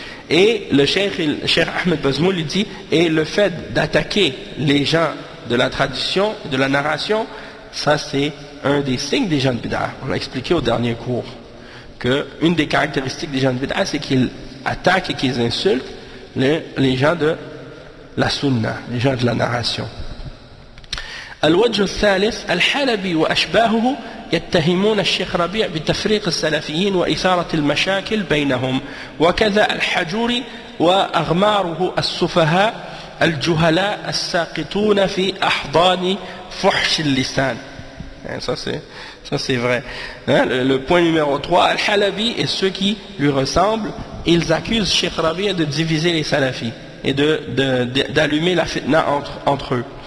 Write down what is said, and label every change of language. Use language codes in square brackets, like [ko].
[fr] Et le cheikh Ahmed Bazmoul lui dit, et le fait d'attaquer les gens de la tradition, de la narration, ça c'est un des signes des gens de bid'a. On l'a expliqué au dernier cours, qu'une des caractéristiques des gens de bid'a, c'est qu'ils attaquent et qu'ils insultent les gens de la sunna, les gens de la narration. [ar] الوجه الثالث الحلبي وأشباهه يتهمون الشيخ ربيع بتفريق السلفيين وإثارة المشاكل بينهم وكذا الحجوري وأغماره السفهاء الجهلاء الساقطون في أحضان فحش اللسان. [fr] Ça c'est vrai. Le point numéro 3, Al-Halabi et ceux qui lui ressemblent, ils accusent Cheikh Rabi' de diviser les salafis et d'allumer la fitna entre eux.